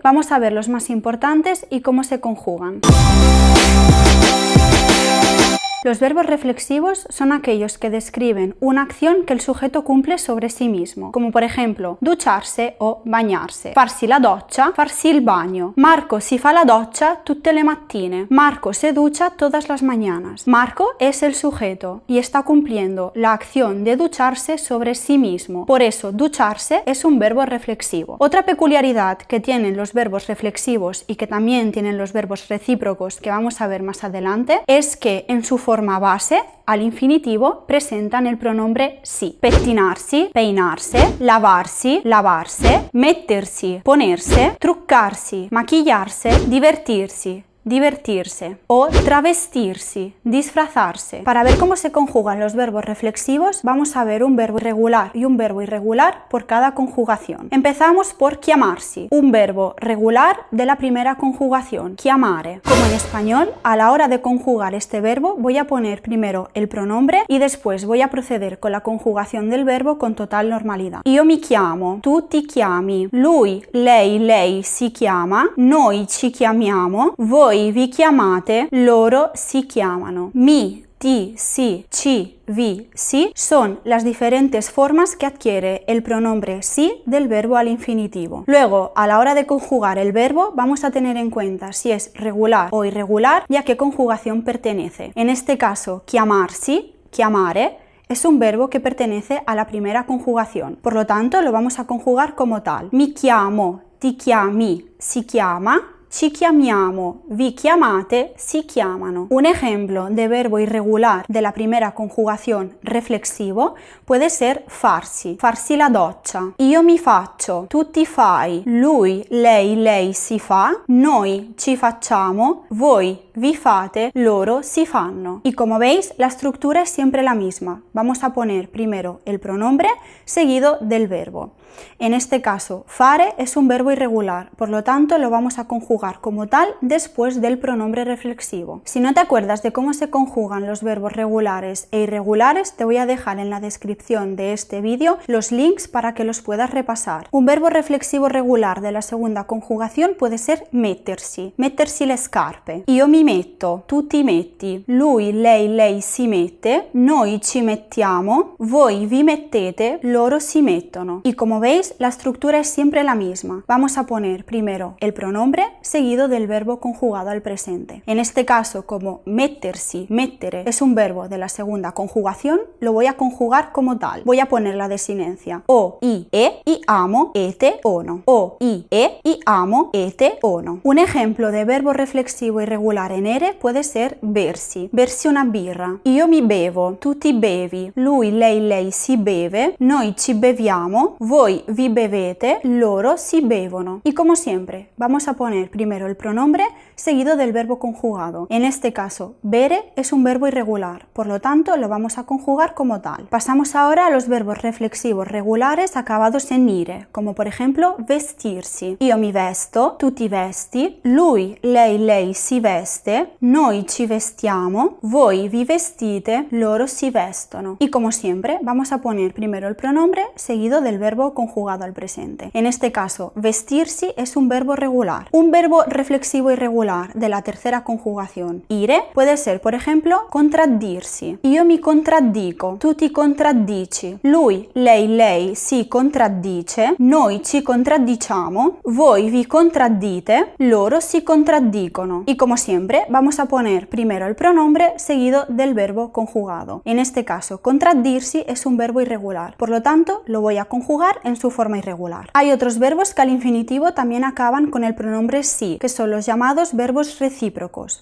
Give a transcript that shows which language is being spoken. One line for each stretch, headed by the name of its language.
Spanish: Vamos a ver los más importantes y cómo se conjugan. Los verbos reflexivos son aquellos que describen una acción que el sujeto cumple sobre sí mismo, como por ejemplo ducharse o bañarse,
Italian: farsi la doccia, farsi il bagno. Marco si fa la doccia tutte le mattine.
Spanish: Marco se ducha todas las mañanas. Marco es el sujeto y está cumpliendo la acción de ducharse sobre sí mismo. Por eso, ducharse es un verbo reflexivo. Otra peculiaridad que tienen los verbos reflexivos y que también tienen los verbos recíprocos que vamos a ver más adelante es que en su forma base, al infinitivo, presentan el pronombre si. Pettinarsi, peinarse, lavarsi, lavarse, mettersi, ponerse, truccarsi, maquillarse, divertirsi, divertirse o travestirsi, disfrazarse. Para ver cómo se conjugan los verbos reflexivos, vamos a ver un verbo regular y un verbo irregular por cada conjugación. Empezamos por chiamarsi, un verbo regular de la primera conjugación, chiamare. Como en español, a la hora de conjugar este verbo voy a poner primero el pronombre y después voy a proceder con la conjugación del verbo con total normalidad.
Italian: Io mi chiamo, tu ti chiami, lui, lei si chiama, noi ci chiamiamo, voi vi chiamate, loro si chiamano.
Spanish: Mi, ti, si, ci, vi, si son las diferentes formas que adquiere el pronombre si del verbo al infinitivo. Luego, a la hora de conjugar el verbo, vamos a tener en cuenta si es regular o irregular y a qué conjugación pertenece. En este caso, chiamarsi, chiamare, es un verbo que pertenece a la primera conjugación. Por lo tanto, lo vamos a conjugar como tal.
Italian: Mi chiamo, ti chiami, si chiama. Ci chiamiamo, vi chiamate, si chiamano.
Spanish: Un ejemplo de verbo irregular de la primera conjugación reflexivo puede ser farsi,
Italian: farsi la doccia. Io mi faccio, tu ti fai, lui, lei si fa, noi ci facciamo, voi vi fate, loro si fanno.
Spanish: Y como veis, la estructura es siempre la misma. Vamos a poner primero el pronombre seguido del verbo. En este caso, fare es un verbo irregular, por lo tanto lo vamos a conjugar como tal después del pronombre reflexivo. Si no te acuerdas de cómo se conjugan los verbos regulares e irregulares, te voy a dejar en la descripción de este vídeo los links para que los puedas repasar. Un verbo reflexivo regular de la segunda conjugación puede ser mettersi,
Italian: mettersi le scarpe. Io mi metto, tu ti metti, lui, lei si mette, noi ci mettiamo, voi vi mettete, loro si mettono.
Spanish: Y como veis, la estructura es siempre la misma. Vamos a poner primero el pronombre seguido del verbo conjugado al presente. En este caso, como mettersi, mettere, es un verbo de la segunda conjugación, lo voy a conjugar como tal. Voy a poner la desinencia o, i, e, i amo, ete, ono. O, i, e, i amo, ete, ono. Un ejemplo de verbo reflexivo irregular en ere puede ser bersi.
Italian: Bersi una birra. Io mi bevo, tu ti bevi, lui, lei si beve, noi ci beviamo, voi vi bevete, loro si bevono.
Spanish: Y como siempre, vamos a poner primero el pronombre seguido del verbo conjugado. En este caso, bere es un verbo irregular, por lo tanto lo vamos a conjugar como tal. Pasamos ahora a los verbos reflexivos regulares acabados en ire, como por ejemplo vestirsi.
Italian: Io mi vesto, tu ti vesti, lui, lei si veste, noi ci vestiamo, voi vi vestite, loro si vestono.
Spanish: Y como siempre, vamos a poner primero el pronombre seguido del verbo conjugado al presente. En este caso, vestirsi es un verbo regular. Un verbo reflexivo irregular de la tercera conjugación, ire, puede ser, por ejemplo, contraddirsi.
Italian: Io mi contraddico, tu ti contraddici, lui, lei si contraddice, noi ci contraddiciamo, voi vi contraddite, loro si contraddicono.
Spanish: Y como siempre, vamos a poner primero el pronombre seguido del verbo conjugado. En este caso, contraddirsi es un verbo irregular, por lo tanto, lo voy a conjugar en su forma irregular. Hay otros verbos que al infinitivo también acaban con el pronombre si, que son los llamados verbos recíprocos.